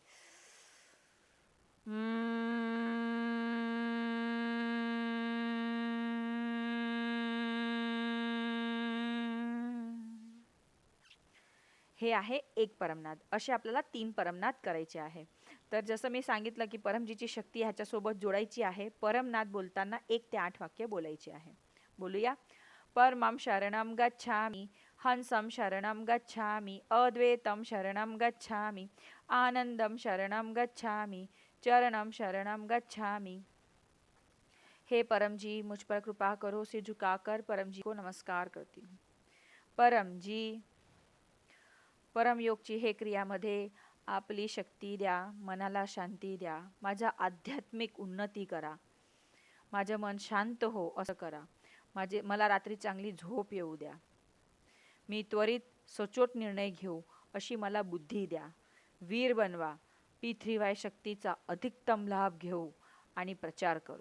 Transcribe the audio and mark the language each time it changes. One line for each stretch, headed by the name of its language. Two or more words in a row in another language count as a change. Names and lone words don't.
Marathi: हे आहे एक परमनाद. असे आपल्याला 3 परमनाद करायचे आहे. तर जसं मी सांगितलं की परमजीची शक्ती ह्याच्यासोबत जोडायची आहे. परमनाद बोलताना 1 ते 8 वाक्य बोलायचे आहे. बोलूया.
Sanskrit: परमं शरणं गच्छामि, हंसं शरणं गच्छामि, अद्वैतं शरणं गच्छामि, आनंदं शरणं गच्छामि, चरणं शरणं गच्छामि।
Hindi: हे परम जी, मुझ पर कृपा करो। सिर झुकाकर परम जी को नमस्कार करती हूँ।
Marathi: परम जी, परम योगची हे क्रियामध्ये आपली शक्ती द्या, मनाला शांती द्या, माझा आध्यात्मिक उन्नती करा, माझे मन शांत हो असं करा, मला रात्री चांगली झोप येऊ द्या, मी त्वरित सचोट निर्णय घेऊ अशी मला बुद्धी द्या, वीर बनवा, P3Y शक्तीचा अधिकतम लाभ घेऊ आणि प्रचार करू।